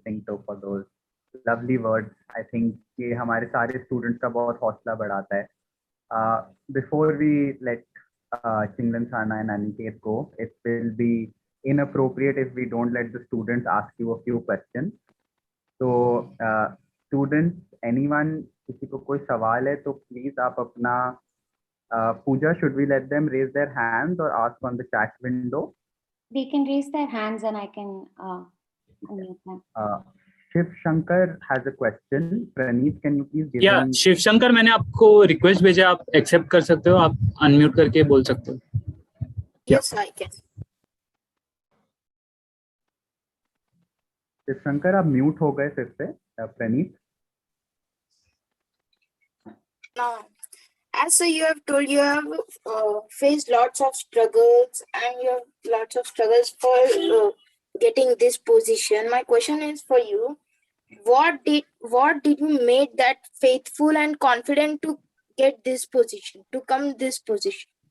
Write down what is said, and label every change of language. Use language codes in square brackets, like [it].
[en] Singto, for those lovely words. I think [hi] ये हमारे सारे स्टूडेंट्स का बहुत हौसला बढ़ाता है। [en] Before we let Chinglan Sana and Aniket go, it will be inappropriate if we don't let the students ask you a few questions. So students, anyone, [hi] किसी को कोई सवाल है तो प्लीज आप अपना [en] Pooja, should we let them raise their hands or ask on the chat window? They can raise their hands and I can unmute them. Shiv Shankar has a question. Praneeth, can you please give him? [hi] Shiv Shankar, मैंने आपको request भेजा, आप accept कर सकते हो, आप unmute करके बोल सकते हो। [en] Yes, I can. [hi] Shiv Shankar, आप म्यूट हो गए फिर से। प्रणीत। [en] As so you have told, you have faced lots of struggles and you have lots of struggles for getting this position. My question is for you: what did you make that faithful and confident to get this position, to come this position?